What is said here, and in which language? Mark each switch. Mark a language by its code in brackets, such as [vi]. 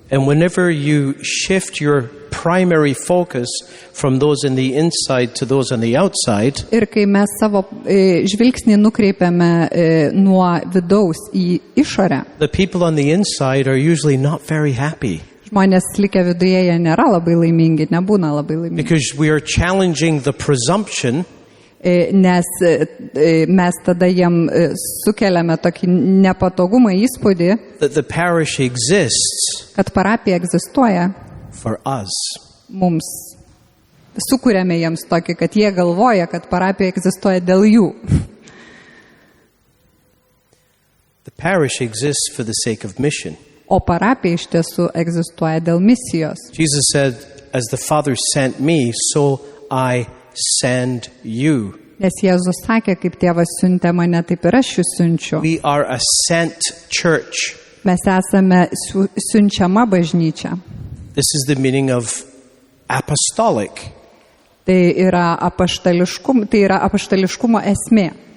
[en] And whenever you shift your primary focus from those in the inside to those on the outside, [lt] Ir kai mes savo žvilgsnį nukreipiame nuo vidaus į išorę, [en] the people on the inside are usually not very happy [lt] žmonės likę viduje jie nėra labai laimingi, nebūna labai laimingi. [en] because we are challenging the presumption [lt] Nes mes tada jiem sukeliame tokį nepatogumą įspūdį, [en] that the parish exists [lt] kad parapija egzistuoja [en] for us. [lt] mums. Sukūrėme jiems tokį, kad jie galvoja, kad parapija egzistuoja dėl jų. [en] The parish exists for the sake of mission. [lt] O parapija iš tiesų egzistuoja dėl misijos. [en] Jesus said, as the Father sent me, so I send you. [lt] Nes Jėzus sakė, kaip tėvas siuntė mane, taip ir aš jūs siunčiu. [en] We are a sent church. [lt] Mes esame siunčiama bažnyčia. [en] This is the meaning of apostolic. [lt] Tai yra apaštališkumo esmė.